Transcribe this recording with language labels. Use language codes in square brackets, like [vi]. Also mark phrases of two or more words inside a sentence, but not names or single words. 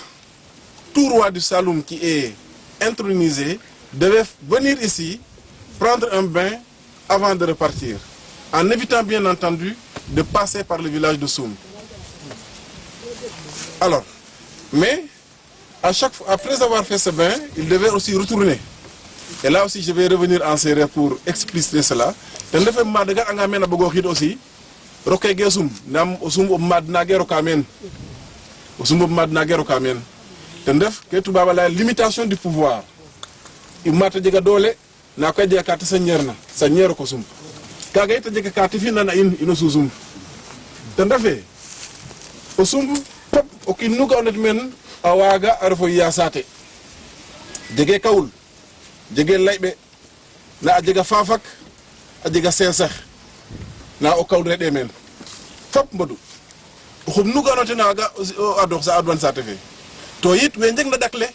[fr] Tout roi du Saloum qui est intronisé devait venir ici, prendre un bain avant de repartir, en évitant bien entendu de passer par le village de Soum. Alors, mais à chaque fois, après avoir fait ce bain, il devait aussi retourner. Et là aussi, je vais revenir en série pour expliciter cela. [srr] Ten refe madaga anga mena bogo xid aussi roke gesum nam osum ob mad nage roka men osum ob mad nage roka men te ndef ke tubaaba [fr] la limitation du pouvoir [srr] i mata jega doole na koy jega kate sa ñeer ko sump kaga it a jega kate fi nana in ino susump te ndefe o sump pop o kiin nu ga'oona men a waaga a refo yaasate jege kawul jege layɓe na a jega faafak a jega seesax na o kawl reɗe men fop mbodu oxum nu ga'oona ten a waaga a dox sa adwan saate fe to yit we njeg na ɗak le